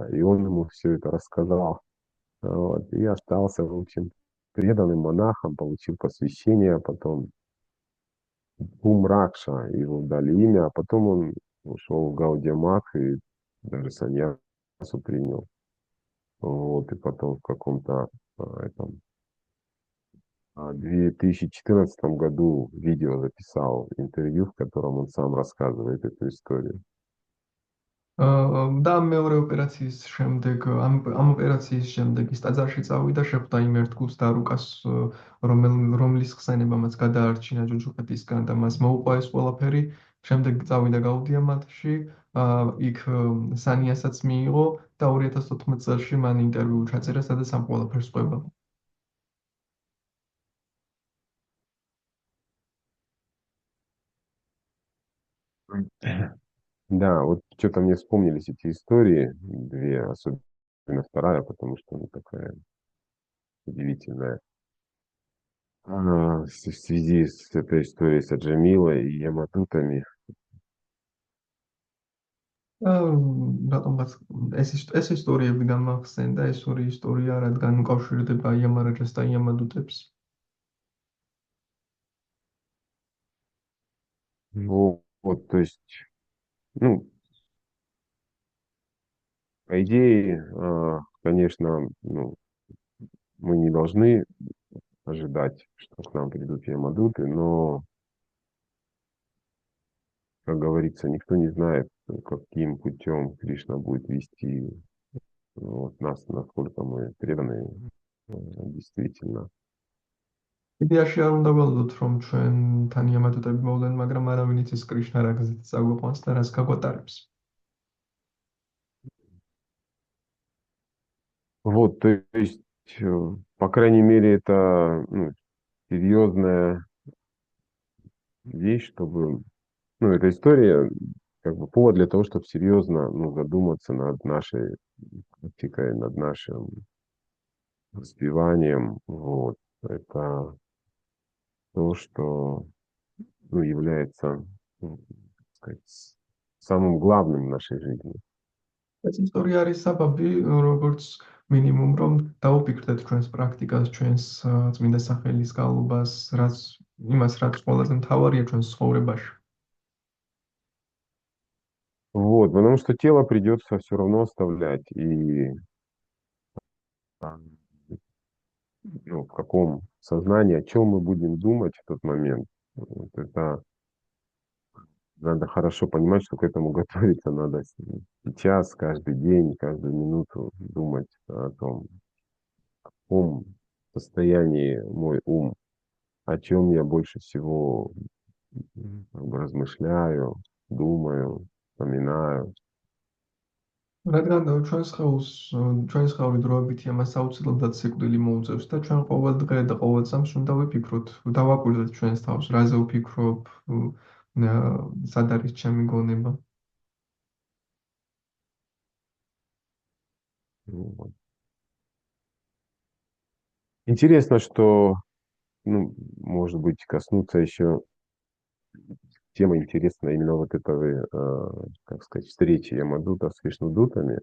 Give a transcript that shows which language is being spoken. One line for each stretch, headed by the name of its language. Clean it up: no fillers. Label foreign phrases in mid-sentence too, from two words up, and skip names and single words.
Russian: И он ему все это рассказал. Вот, и остался, в общем, преданным монахом, получил посвящение, а потом Умракша, его дали имя, а потом он ушел в Гаудия-Мат и даже саньясу принял. Вот, и потом в каком-то этом 2014 году видео записал интервью, в котором он сам рассказывает эту историю.
Georgian: და მეორე ოპერაციის შემდეგ, ამ ოპერაციის შემდეგ ის ტაძარში წავიდა, შეხვდა იმ ერთ გულს დარუკას, რომლის ხსენებამაც გადაარჩინა ჯოჯოხეთისგან და მას მოუყვა ეს ყველაფერი. შემდეგ წავიდა გაუდიამატში, იქ სანიასაც მიიღო და 2014 წელს მან ინტერვიუ ჩაწერა, სადაც ამ ყველაფერს ყვება.
Russian: Да, вот что-то мне вспомнились эти истории, две, особенно вторая, потому что она такая удивительная. В связи с этой историей с Аджамилой и Ямадутами.
Georgian: და რატომღაც ეს ისტორიები გამახსენდა, ეს ორი ისტორია, რადგან უკავშირდება იამარაჯას და იამადუტებს.
Russian: Вот, то есть, ну, по идее, конечно, ну, мы не должны ожидать, что к нам придут Ямадуты, но, как говорится, никто не знает, каким путем Кришна будет вести вот, нас, насколько мы преданы действительно.
Georgian: იდეაში არ უნდა ველოდოთ, რომ ჩვენთან იამადუტები მოვლენ, მაგრამ არავინ იცის კრიშნა რა გზით წაგვიყვანს და რას გაგვატარებს.
Russian: Вот, то есть, по крайней мере, это ну, серьезная вещь, чтобы, ну, эта история как бы повод для того, чтобы серьезно, ну, задуматься над нашей практикой, над нашим воспеванием. Вот. Это то, что, ну, является, ну, так сказать, самым главным в нашей жизни.
Georgian: ეს ისტორია არის საბაბი, როგორც მინიმუმ, რომ დაუფიქრდეთ ჩვენს პრაქტიკას, ჩვენს წმინდა სახელის გალობას, იმას, რაც ყველაზე მთავარია ჩვენს ცხოვრებაში.
Russian: Вот, потому что тело придется все равно оставлять. И ну, в каком сознании, о чем мы будем думать в тот момент, вот это надо хорошо понимать, что к этому готовиться надо сейчас, каждый день, каждую минуту думать о том, в каком состоянии мой ум, о чем я больше всего как бы размышляю, думаю, вспоминаю.
Georgian: რადგან ჩვენს ხეური დროებითი ამას აუცილებლად სიკვდილი მოუწევს და ჩვენ ყოველ დღე და ყოველ წამს უნდა ვიფიქროთ, დავაკვირდეთ ჩვენს თავს, რაზე ვფიქრობ, სად არის ჩემი გონება.
Russian: Вот. Интересно, что, ну, может быть, коснуться еще тема интересна именно вот этого, как сказать, встречи Ямадута с Вишнудутами.